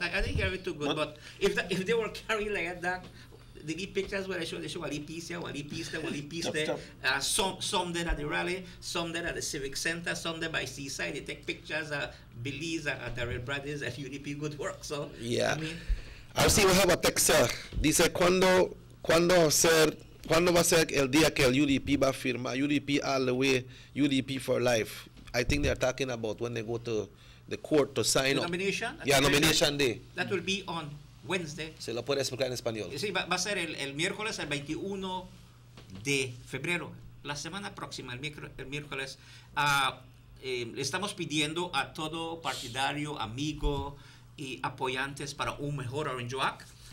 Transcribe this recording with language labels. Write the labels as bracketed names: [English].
[English] I didn't hear it too good, but if they were carrying like that, they need pictures where they show wali peace here, wali peace there, wali peace there. Some there at the rally, some there at the Civic Center, some there by Seaside. They take pictures, Belize, the Red Brothers, at UDP, good work. So, yeah. I mean, I'll see we have a text. [Spanish] Dice, cuando va a ser el día que el UDP va a firmar? [English] UDP all the way, UDP for life. I think they're talking about when they go to the court to sign up. Nomination? Yeah, nomination day. That will be on Wednesday. [Spanish] Se lo puede explicar en español. Sí, va a ser el miércoles, el 21 de febrero. La semana próxima, el miércoles. Le estamos pidiendo a todo partidario, amigo y apoyantes para un mejor Orange Walk.